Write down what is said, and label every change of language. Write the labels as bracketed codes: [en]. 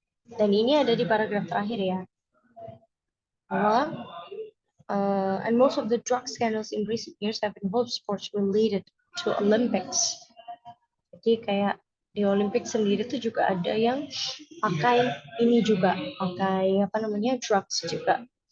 [id] Dan ini ada di paragraf terakhir ya. Bahwa [en] and most of the drug scandals in recent years have involved sports related to Olympics. [id] Jadi kayak di Olimpik sendiri tuh juga ada yang pakai ini juga, pakai apa namanya drugs juga.